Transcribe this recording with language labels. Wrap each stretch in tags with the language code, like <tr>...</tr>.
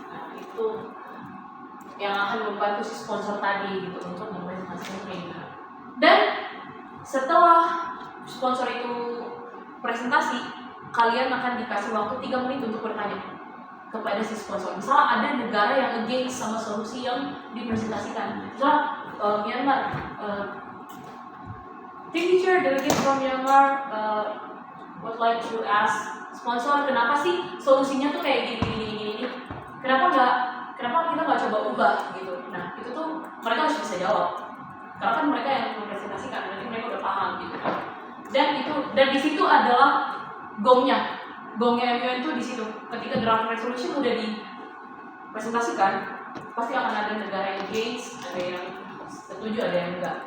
<id>Nah itu yang akan membantu si sponsor tadi gitu untuk mempresentasikan kayak gitu. Dan setelah sponsor itu presentasi, kalian akan dikasih waktu 3 menit untuk bertanya kepada si sponsor. Misalnya ada negara yang against sama solusi yang dipresentasikan.</id> <en>Misalnya Myanmar, teacher delegate from Myanmar would like to ask sponsor,</en> <id>kenapa sih solusinya tuh kayak gini? Kenapa kita nggak coba ubah gitu? Nah itu tuh mereka harus bisa jawab. Karena kan mereka yang mempresentasikan, nanti mereka udah paham gitu. Dan di situ adalah gongnya MUN itu di situ. Ketika draft resolution udah dipresentasikan, pasti akan ada negara yang against, ada yang setuju, ada yang enggak.</id>